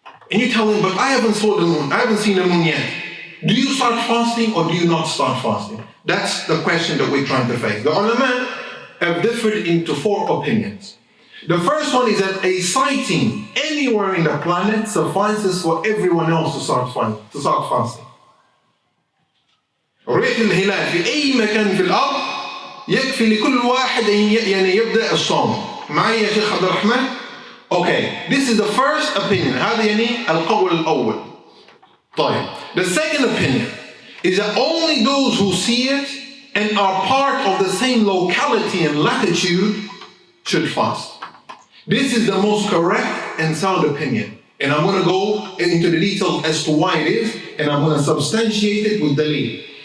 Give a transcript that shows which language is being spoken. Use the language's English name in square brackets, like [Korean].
[English] And you tell him, but I haven't saw the moon. I haven't seen the moon yet. Do you start fasting or do you not start fasting? That's the question that we're trying to face. The ulama have differed into 4 opinions. The first one is that a sighting anywhere in the planet suffices for everyone else to start fasting. [Arabic] رؤية الهلال في أي مكان في الأرض يكفي لكل واحد يعني يبدأ الصوم. معي يا شيخ عبد الرحمن? [English] Okay, this is the first opinion. [Arabic] هذا يعني القول الأول. طيب. [English] The second opinion is that only those who see it and are part of the same locality and latitude should fast. This is the most correct and sound opinion. And I'm going to go into the details as to why it is, and I'm going to substantiate it with dalil.